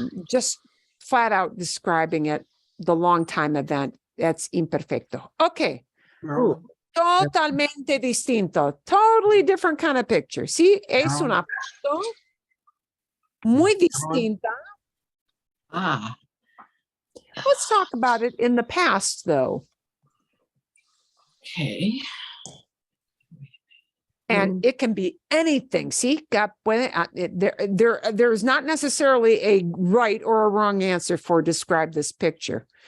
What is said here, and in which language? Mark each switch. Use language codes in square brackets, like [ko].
[en] Just flat out describing it, the long time event, that's imperfecto. Okay. [es] Totalmente distinto. [en] Totally different kind of picture. [es] Sí, es una foto muy distinta. Ah, [en] Let's talk about it in the past, though. okay. And it can be anything. See, there's not necessarily a right or a wrong answer for describe this picture.